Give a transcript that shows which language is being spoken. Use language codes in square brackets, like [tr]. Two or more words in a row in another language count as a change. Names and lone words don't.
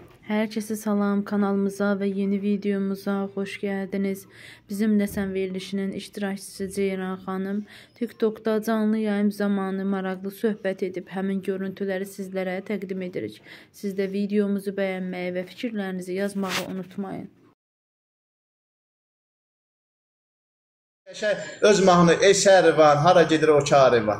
[tr] Herkese salam, kanalımıza ve yeni videomuza hoş geldiniz. [az] Bizimle Sən verilişinin iştirakçısı Ceyran xanım TikTok'da canlı yayım zamanı maraqlı söhbət edib həmin görüntüləri sizlərə təqdim edirik. Siz də videomuzu bəyənməyi və fikirlərinizi yazmağı unutmayın. Öz mahnı, esəri var, hara gedir o kârı var.